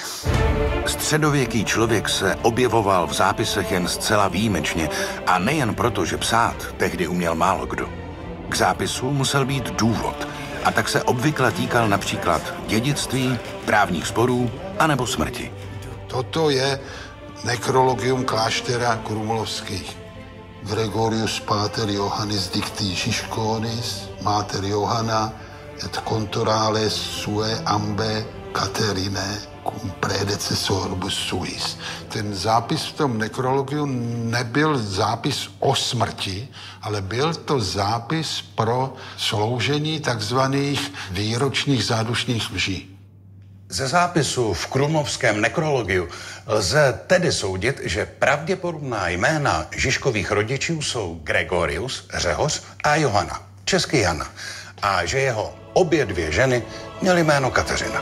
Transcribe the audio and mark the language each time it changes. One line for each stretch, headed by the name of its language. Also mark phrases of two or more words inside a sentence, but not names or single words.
Czech: Středověký člověk se objevoval v zápisech jen zcela výjimečně a nejen proto, že psát tehdy uměl málo kdo. K zápisu musel být důvod a tak se obvykle týkal například dědictví, právních sporů anebo smrti. Toto je nekrologium kláštera krumlovských.
Latin: Gregorius pater Johannis dicti Žižkonis, mater Johana et contorales sue ambe Caterine cum predecesorbus suis.
Czech: Ten zápis v tom nekrologiu nebyl zápis o smrti, ale byl to zápis pro sloužení takzvaných výročních zádušních lží. Ze zápisu v krumlovském nekrologiu lze tedy soudit, že pravděpodobná jména Žižkových rodičů jsou Gregorius, Řehoř a Johana, český Jana, a že jeho obě dvě ženy měly jméno Kateřina.